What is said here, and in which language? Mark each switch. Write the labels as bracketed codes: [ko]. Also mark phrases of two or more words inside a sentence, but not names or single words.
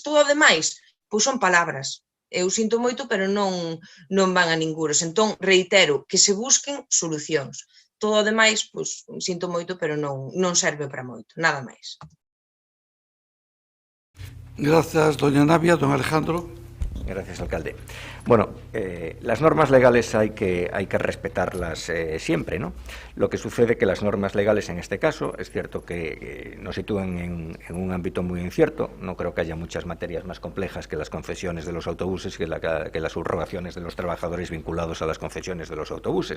[gl] Todo o demais, pois son palabras. Eu sinto moito, pero non van a ninguros. Entón, reitero, que se busquen solucións. Todo o demais, pois, sinto moito, pero non serve para moito. Nada máis. [es] Gracias, doña Navia. Don Alejandro. Gracias, alcalde. Bueno, las normas legales hay que respetarlas siempre, ¿no? Lo que sucede que las normas legales en este caso, es cierto que nos sitúan en un ámbito muy incierto. No creo que haya muchas materias más complejas que las concesiones de los autobuses, que las subrogaciones de los trabajadores vinculados a las concesiones de los autobuses.